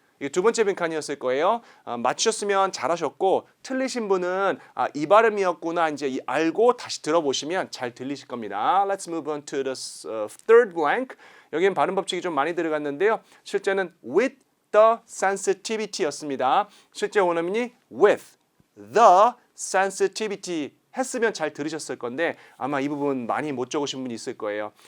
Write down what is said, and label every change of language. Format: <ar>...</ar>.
<ko>이게 두 번째 빈칸이었을 거예요. 맞추셨으면 잘하셨고 틀리신 분은 이 발음이었구나 이제 알고 다시 들어보시면 잘 들리실 겁니다.</ko> <en>Let's move on to the third blank.</en> <ko>여기는 발음 법칙이 좀 많이 들어갔는데요. 실제는</ko> <en>with the sensitivity</en> <ko>였습니다. 실제 원어민이</ko> <en>with the sensitivity</en> <ko>했으면 잘 들으셨을 건데 아마 이 부분 많이 못 적으신 분이 있을 거예요.</ko>